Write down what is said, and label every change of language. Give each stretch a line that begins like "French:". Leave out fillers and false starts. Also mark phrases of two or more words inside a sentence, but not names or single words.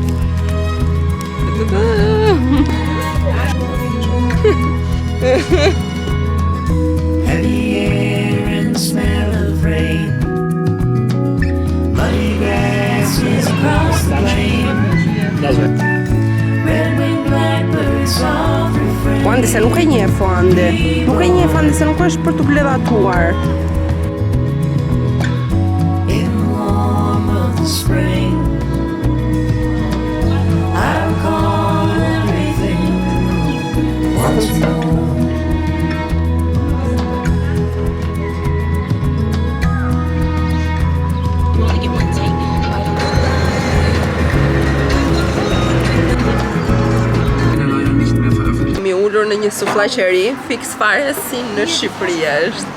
English: Heavy air and the smell of rain, muddy grasses across the plain, red-winged blackbird soft refrain.
Albanian: Po Andi se nuk e njeh Andi. Nuk e njeh Andi se nuk është për të bledhatuar.
English: In the warmth of the spring, I recall everything once more.
Albanian: Në një sufllaqeri fiks fare si në Shqipëri është.